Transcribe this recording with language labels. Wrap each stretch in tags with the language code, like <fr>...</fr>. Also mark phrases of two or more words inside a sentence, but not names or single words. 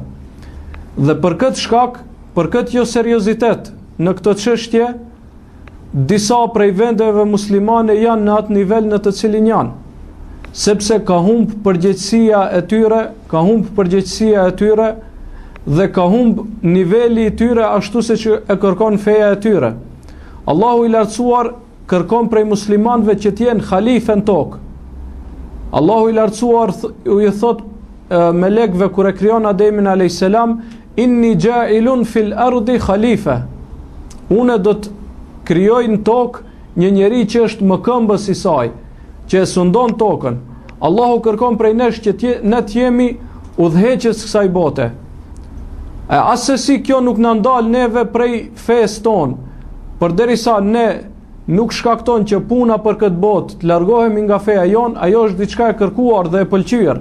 <sq>Dhe për këtë shkak, për këtë jo seriozitet në këtë çështje, disa prej vendeve muslimane janë në atë nivel në të cilin janë, sepse ka humb përgjegjësia e tyre, dhe ka humb niveli i tyre ashtu se që e kërkon feja e tyre. Allahu i lartësuar kërkon prej muslimanëve që të jenë halife në tokë. Allahu i lartësuar i thot melekëve kur e krijon Ademin</sq> <ar>عليه السلام: إني جاعل في الأرض خليفة.</ar> <sq>Unë do të krijoj në tokë një njeri që është mëkëmbës i saj, që e sundon tokën. Allahu kërkon prej nesh që ne të jemi udhëheqës kësaj bote. Asesi kjo nuk na ndal neve prej fesë tonë, përderisa ne nuk shkakton që puna për këtë botë të largohemi nga feja jon, ajo është diçka e kërkuar dhe e pëlqyer.</sq>